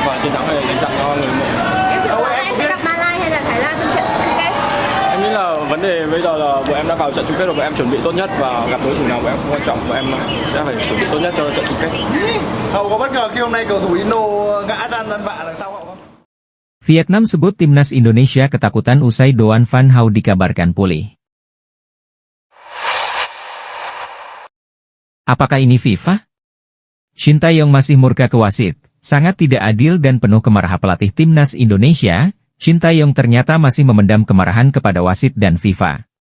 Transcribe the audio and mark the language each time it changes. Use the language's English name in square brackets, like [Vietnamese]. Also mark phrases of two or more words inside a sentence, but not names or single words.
[Vietnamese] sẵn để dành cho người mộ. Em dự đoán em sẽ gặp Malai hay là Thái Lan trong trận chung kết? Em nghĩ là vấn đề bây giờ là bọn em đã vào trận chung kết rồi, bọn em chuẩn bị tốt nhất và gặp đối thủ nào bọn em không quan trọng, bọn em sẽ phải chuẩn bị tốt nhất cho trận chung kết. Hậu có bất ngờ khi hôm nay cầu thủ Indo ngã ra ăn vạ đằng sau Hậu không? [Indonesian] Vietnam sebut timnas Indonesia ketakutan usai Doan Van Hau dikabarkan pulih. Apakah ini FIFA? Shin Tae-yong masih murka ke wasit. Sangat tidak adil dan penuh kemarahan pelatih timnas Indonesia, Shin Tae-yong ternyata masih memendam kemarahan kepada wasit dan FIFA.